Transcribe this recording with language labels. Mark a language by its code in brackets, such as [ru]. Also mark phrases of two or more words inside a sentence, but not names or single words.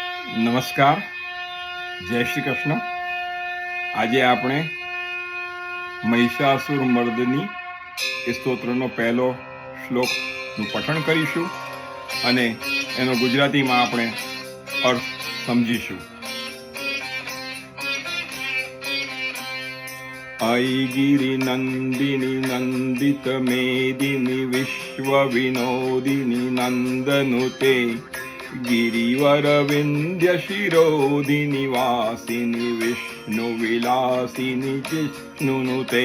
[gu] નમસ્કાર, જય શ્રી કૃષ્ણ. આજે આપણે મહિષાસુર મર્દની એ સ્તોત્રનો પહેલો શ્લોકનું પઠન કરીશું અને એનો ગુજરાતીમાં આપણે અર્થ સમજીશું. [sa] ऐगिरि नन्दिनि नन्दित मेदिनि विश्व विनोदिनि नन्दनुते गिरिवर विन्ध्य शिरोधिनि वासिनि विष्णु विलासिनि जिष्णुनुते